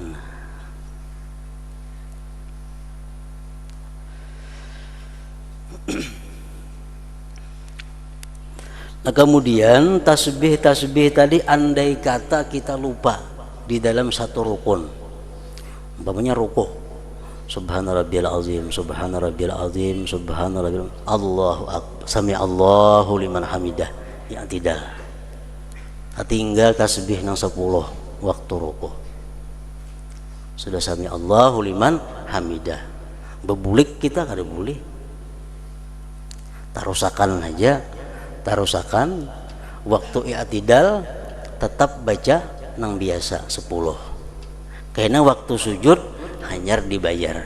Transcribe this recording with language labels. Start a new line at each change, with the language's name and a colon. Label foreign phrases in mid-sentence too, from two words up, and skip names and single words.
Indonesian: Nah kemudian tasbih tadi andai kata kita lupa di dalam satu rukun, umpamanya rukuh,
Arabic: سبحان ربي العظيم سبحان ربي العظيم سبحان ربي الله أكبر سمع الله لمن حمده,
Indonesian: ya tidak.
Banjar: Tinggal tasbih nang 10 waktu rukuh.
Arabic: Sudah سمع الله لمن حمده.
Banjar: Bebulik kita kada boleh. Tarusakan aja. Tarusakan waktu i'tidal tetap baca nang biasa 10. Karena waktu sujud hanyar dibayar.